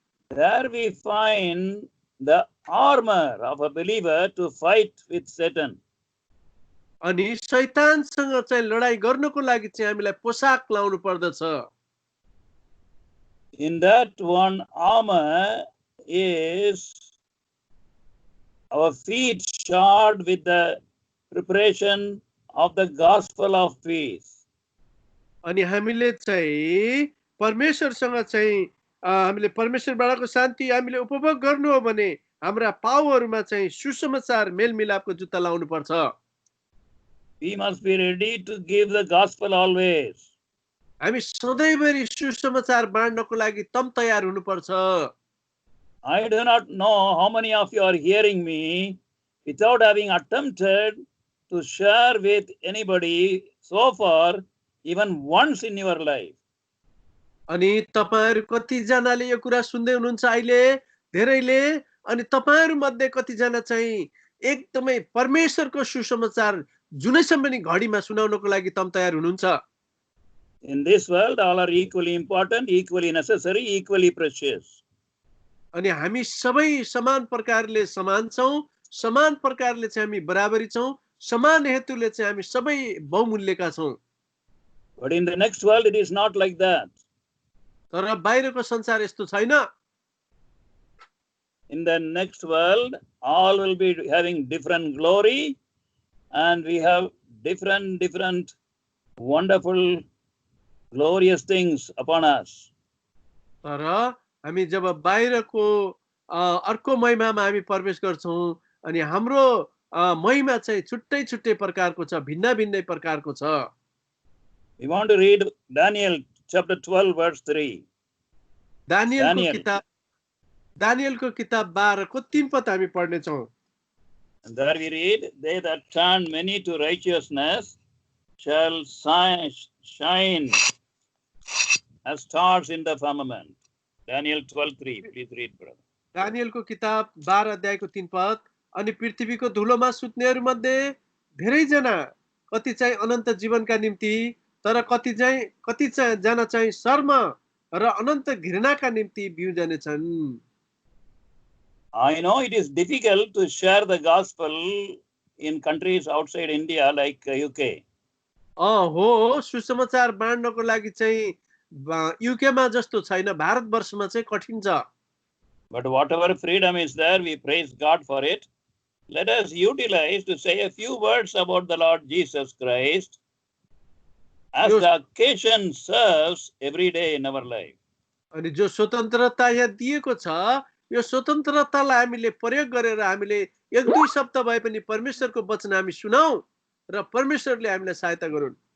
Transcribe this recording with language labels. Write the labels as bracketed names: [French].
[English] There we find the armor of a believer to fight with Satan. [Nepali] अनि शैतानसँग चाहिँ लडाई गर्नको लागि चाहिँ हामीलाई पोशाक लाउनु पर्दछ। [English] In that one armor is our feet shod with the preparation of the gospel of peace. [Nepali] अनि हामीले चाहिँ परमेश्वरसँग चाहिँ हामीले परमेश्वरबाटको शान्ति हामीले उपभोग गर्नु हो भने हाम्रा पाउहरूमा चाहिँ सुसमाचार मेलमिलापको जुत्ता लाउनु पर्छ। [English] We must be ready to give the gospel always. [Nepali] हामी सधैँभरि सुसमाचार बाँड्नको लागि तम तयार हुनुपर्छ। [English] I do not know how many of you are hearing me without having attempted to share with anybody so far, even once in your life. [Nepali] अनि तपाईहरु कतिजनाले यो कुरा सुन्दै हुनुहुन्छ अहिले धेरैले, अनि तपाईहरु मध्ये कतिजना चाहिँ एकदमै परमेश्वरको सुसमाचार जुनैसम्म पनि घडीमा सुनाउनको लागि तम तयार हुनुहुन्छ। [English] In this world, all are equally important, equally necessary, equally precious. [Nepali] अनि हामी सबै समान प्रकारले समान छौं, समान प्रकारले चाहिँ हामी बराबरी छौं, समान हेतुले चाहिँ हामी सबै बहुमूल्यका छौं। [English] But in the next world, it is not like that. [Nepali] तर बाहिरको संसार यस्तो छैन। [English] In the next world, all will be having different glory, and we have different wonderful, glorious things upon us. [Nepali] तर हामी जब बाहिरको अर्को महिमामा हामी प्रवेश गर्छौं अनि हाम्रो महिमा चाहिँ छुट्टै छुट्टै प्रकारको छ, भिन्न भिन्नै प्रकारको छ। [English] We want to read Daniel chapter 12 verse 3. [Nepali] दानियलको किताब 12 को 3 पद हामी पढ्ने छौं। [English] And there we read, they that turn many to righteousness shall shine as stars in the firmament. Daniel 12:3. Please read, brother. [Nepali] दानियलको किताब 12 अध्यायको 3 पद, अनि पृथ्वीको धुलोमा सुत्नेहरू मध्ये धेरै जना कति चाहिँ अनन्त जीवनका निम्ति, तर कति जना चाहिँ शर्म र अनन्त घृणाका निम्ति बिउजने छन्। [English] I know it is difficult to share the gospel in countries outside India like UK. [Nepali] हो, सुसमाचार बाँड्नको लागि चाहिँ युकेमा जस्तो छैन, भारतवर्षमा चाहिँ कठिन छ। [English] But whatever freedom is there, we praise God for it. Let us utilize to say a few words about the Lord Jesus Christ as the occasion serves every day in our life. [Nepali] अनि जो स्वतन्त्रता यहाँ दिएको छ, यो स्वतन्त्रतालाई हामीले प्रयोग गरेर हामीले एक दुई शब्द भए पनि परमेश्वरको वचन हामी सुनाऊ र परमेश्वरले हामीलाई सहायता गरून्।